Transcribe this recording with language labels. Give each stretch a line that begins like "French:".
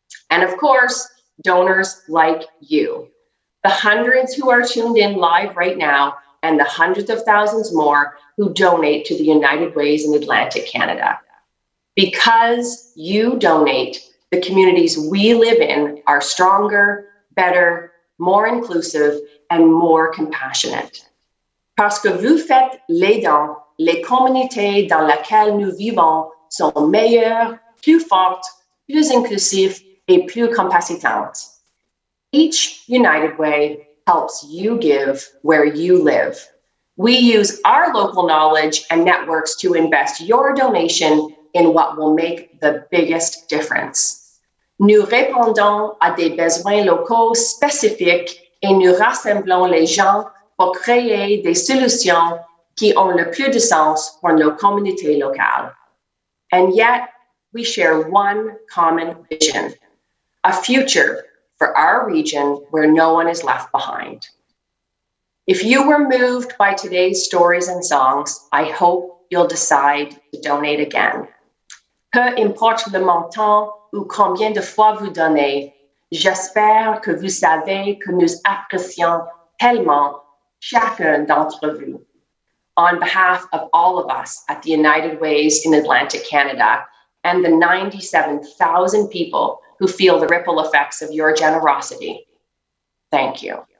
English: And of course, donors like you, the hundreds who are tuned in live right now, and the hundreds of thousands more who donate to the United Ways in Atlantic Canada. Because you donate, the communities we live in are stronger, better, more inclusive, and more compassionate.
French: Parce que vous faites les dons, les communautés dans lesquelles nous vivons sont meilleures, plus fortes, plus inclusives, et plus compassitantes.
English: Each United Way helps you give where you live. We use our local knowledge and networks to invest your donation in what will make the biggest difference.
French: Nous répondons à des besoins locaux spécifiques et nous rassemblons les gens pour créer des solutions qui ont le plus de sens pour nos communautés locales.
English: And yet, we share one common vision, a future for our region where no one is left behind. If you were moved by today's stories and songs, I hope you'll decide to donate again.
French: Peu importe le montant ou combien de fois vous donnez, j'espère que vous savez que nous apprécions tellement chacun d'entre vous.
English: On behalf of all of us at the United Ways in Atlantic Canada and the 97,000 people who feel the ripple effects of your generosity, thank you.